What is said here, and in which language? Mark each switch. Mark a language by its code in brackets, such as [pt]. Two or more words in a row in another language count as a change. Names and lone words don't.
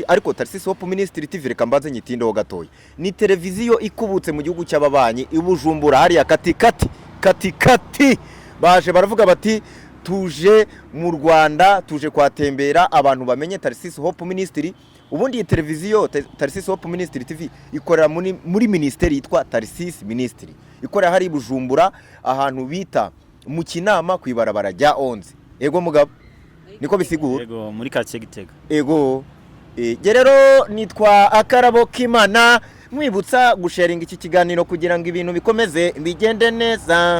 [rw] Ariko Tarisisi Hope Ministry TV reka mbanze nyitindeho gatoya. Ni televiziyo ikubutse mu gihugu cy'ababanyi ibujumbura hariya katikati baje baravuga bati tuje mu Rwanda, tuje kwatembera abantu bamenye Tarisisi Hope Ministry. Ubundi iyi televiziyo Tarisisi Hope Ministry TV ikorera muri ministeri yitwa Tarisisi Ministry. Ikorera hari ibujumbura ahantu bita mu kinama kwibarabara rya 11. [rn] Ego mugabo niko bisigura. Ego muri quartier Gitega. [rw] Ego rero nitwa Akarabo k'Imana mwibutsa gusharinga iki kiganiro kugira ngo ibintu bikomeze bigende neza.